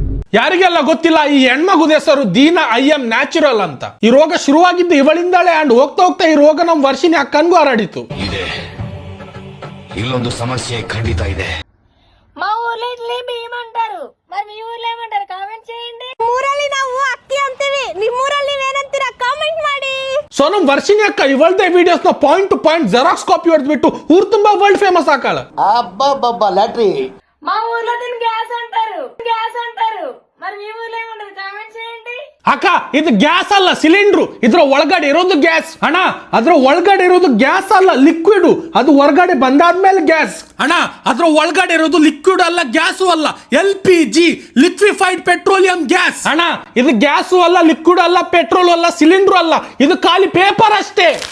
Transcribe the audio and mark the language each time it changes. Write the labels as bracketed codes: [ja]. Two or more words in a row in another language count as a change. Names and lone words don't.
[kn] ಯಾರಿಗೆಲ್ಲ ಗೊತ್ತಿಲ್ಲ ಈ ಹೆಣ್ಮಗುದ ಹೆಸರು ದೀನಾ IM ನ್ಯಾಚುರಲ್ ಅಂತ. ಈ ರೋಗ ಶುರುವಾಗಿದ್ದು ಇವಳಿಂದಲೇ ಅಂಡ್ ಹೋಗ್ತಾ ಹೋಗ್ತಾ ಈ ರೋಗ ನಮ್ ವರ್ಷಿನಿ ಅಕ್ಕನ್ಗೂ ಹರಡಿತು. ಇದೆ ಇಲ್ಲೊಂದು ಸಮಸ್ಯೆ ಖಂಡಿತ ಇದೆ. [te] మా ఊర్లో ఇడ్లీ బియ్యం అంటారు, మరి మీ ఊర్లో ఏమంటారు? కామెంట్ చేయండి. [kn] ಊರಲ್ಲಿ ನಾವು ಅಕ್ಕಿ ಅಂತೀವಿ, ನಿಮ್ಮೂರಲ್ಲಿ ನೀವೇನಂತೀರಾ? ಕಾಮೆಂಟ್ ಮಾಡಿ. ಸೊ ನಮ್ ವರ್ಷಿನಿ ಅಕ್ಕ ಇವಳ್ದೇ ವಿಡಿಯೋಸ್ ನ [en] point to point xerox copy [kn] ಹೊಡೆದ್ಬಿಟ್ಟು ಊರ್ ತುಂಬಾ [en] world famous [kn] ಆಕಾಳ. [te] మా ఊర్లో దీన్ని గ్యాస్ అంటారు, గ్యాస్ అంటారు, మరి మీ ఊర్లో ఏమంటారు? కామెంట్ చేయండి. [kn] ಅಕ್ಕ ಇದು ಗ್ಯಾಸ್ ಅಲ್ಲ, ಸಿಲಿಂಡ್ರು. ಇದ್ರ ಒಳಗಡೆ ಇರೋದು ಗ್ಯಾಸ್ ಅಣ್ಣ. ಅದ್ರ ಒಳಗಡೆ ಇರೋದು ಗ್ಯಾಸ್ ಅಲ್ಲ, ಲಿಕ್ವಿಡ್. ಅದು ಹೊರಗಡೆ ಬಂದಾದ್ಮೇಲೆ ಗ್ಯಾಸ್ ಅಣ್ಣ. ಅದ್ರ ಒಳಗಡೆ ಇರೋದು ಲಿಕ್ವಿಡ್ ಅಲ್ಲ, ಗ್ಯಾಸು ಅಲ್ಲ, LPG [en] liquefied petroleum gas [kn] ಅಣ್ಣ. ಇದು ಗ್ಯಾಸು ಅಲ್ಲ, ಲಿಕ್ವಿಡ್ ಅಲ್ಲ, ಪೆಟ್ರೋಲ್ ಅಲ್ಲ, ಸಿಲಿಂಡ್ರು ಅಲ್ಲ, ಇದು ಖಾಲಿ ಪೇಪರ್ ಅಷ್ಟೇ.